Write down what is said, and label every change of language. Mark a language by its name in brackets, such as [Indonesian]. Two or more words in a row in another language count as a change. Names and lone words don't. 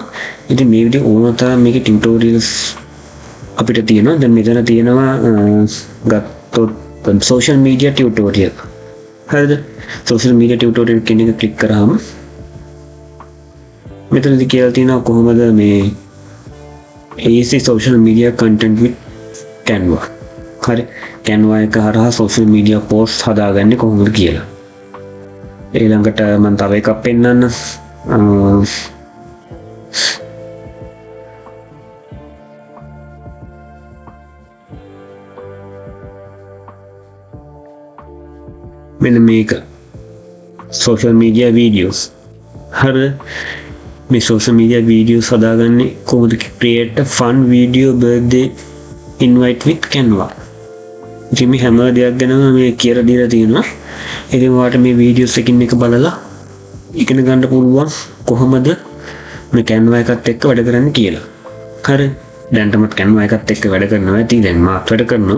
[Sinhala] ඉතින් මේ විදිහ ඕන තරම් මේකේ tutorials අපිට තියෙනවා. දැන් මෙතන තියෙනවා ගත්තොත් [English] social media tutorial. [Sinhala] හරිද? [English] social media tutorial [Sinhala] කියන එක ක්ලික් කරාම මෙතනදි කියලා තියෙනවා කොහොමද මේ [English] easy social media content with Canva. [Sinhala] හරි Canva එක හරහා [English] social media post [Sinhala] හදාගන්නේ කොහොමද කියලා. ඊළඟට මම තව එකක් පෙන්නන්න. මෙන්න මේක [English] social media videos. [Sinhala] හරිද? මේ [English] social media videos [Sinhala] හදාගන්නේ කොහොමද? [English] create a fun video birthday invite with Canva. [Sinhala] ඉතින් මේ හැම දෙයක් ගැනම මේ කියලා දීලා තියෙනවා. ඉතින් ඔයාලට මේ videos එකකින් එක බලලා ඉගෙන ගන්න පුළුවන් කොහොමද මේ Canva එකත් එක්ක වැඩ කරන්නේ කියලා. හරි. දැන්ටමත් Canva එකත් එක්ක වැඩ කරනවා ඇති. දැන් මාත් වැඩ කරනවා.